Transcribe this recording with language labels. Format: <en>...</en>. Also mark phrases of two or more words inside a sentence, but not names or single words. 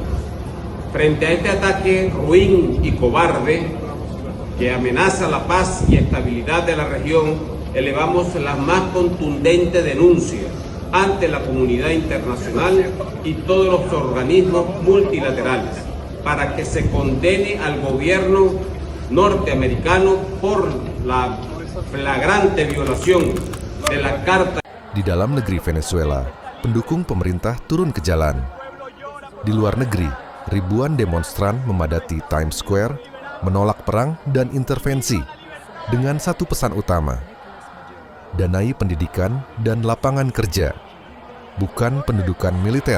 <es>Frente a este ataque ruin y cobarde que amenaza la paz y estabilidad de la región, elevamos la más contundente denuncia ante la comunidad internacional y todos los organismos multilaterales para que se condene al gobierno norteamericano por la flagrante violación de la Carta.</es> <id>Di dalam negeri Venezuela, pendukung pemerintah turun ke jalan. Di luar negeri, ribuan demonstran memadati Times Square, menolak perang dan intervensi dengan satu pesan utama: danai pendidikan dan lapangan kerja, bukan pendudukan militer.</id>